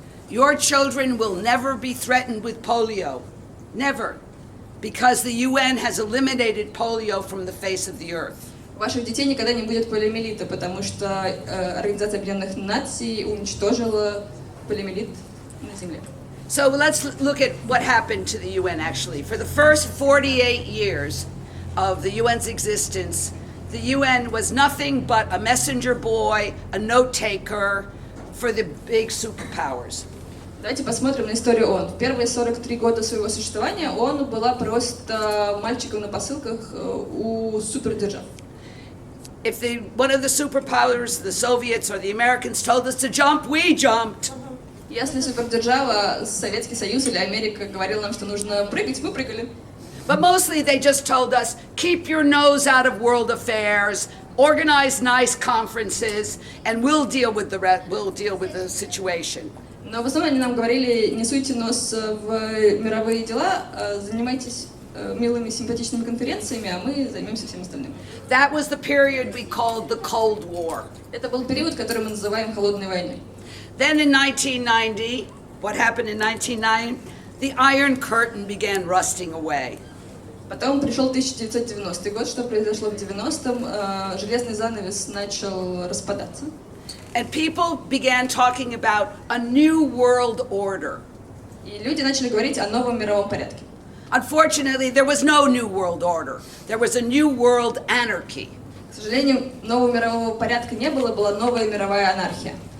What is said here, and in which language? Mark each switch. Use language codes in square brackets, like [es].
[en] Your children will never be threatened with polio. Never. Because the UN has eliminated polio from the face of the earth. [ru] Ваших детей никогда не будет полиомиелита, потому что Организация Объединенных Наций уничтожила полиомиелит на земле. [en] So let's look at what happened to the UN actually. For the first 48 years of the UN's existence, the UN was nothing but a messenger boy, a note taker for the big superpowers. [ru] Давайте посмотрим на историю ООН. В первые 43 года своего существования ООН была просто мальчиком на посылках у супердержав. [en] If one of the superpowers, the Soviets or the Americans, told us to jump, we jumped. [ru] Если супердержава, Советский Союз или Америка говорила нам, что нужно прыгать, мы прыгали. [en] But mostly they just told us, keep your nose out of world affairs, organize nice conferences, and we'll deal with the situation. [ru] Но в основном они нам говорили, не суйте нос в мировые дела, занимайтесь милыми, симпатичными конференциями, а мы займемся всем остальным. [en] That was the period we called the Cold War. [ru] Это был период, который мы называем холодной войной. [en] Then in 1990, what happened in 1990? The Iron Curtain began rusting away. [ru] Потом пришел 1990 год, что произошло в 90-м, железный занавес начал распадаться. [en] And people began talking about a new world order. [ru] И люди начали говорить о новом мировом порядке. [en] Unfortunately, there was no new world order. There was a new world anarchy. [ru] К сожалению, нового мирового порядка не было, была новая мировая анархия.